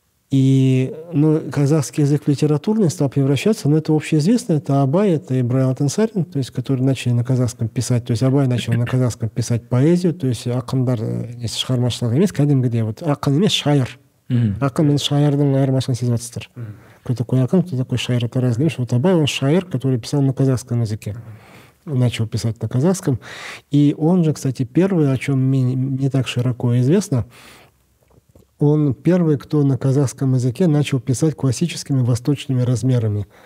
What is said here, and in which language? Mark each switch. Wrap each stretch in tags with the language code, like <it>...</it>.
<ru>И казахский язык в литературный стал превращаться, но это общеизвестно, это Абай, это Ибраил Алтынсарин, то есть, которые начали на казахском писать, то есть Абай начал на казахском писать поэзию, то есть</ru> <kk>ақындар шығармашылығы емес, кәдімгідей</kk> <ru>вот</ru> <kk>ақын емес, шайыр. Ақын мен шайырдың айырмашылығын сезіп жатсыздар.</kk> <ru>Кто такой акын, кто такой шайыр, это разные вещи. Вот Абай, он шайыр, который писал на казахском языке. Начал писать на казахском. И он же, кстати, первый, о чем мне не так широко известно, Он первый, кто на казахском языке начал писать классическими восточными размерами.</ru>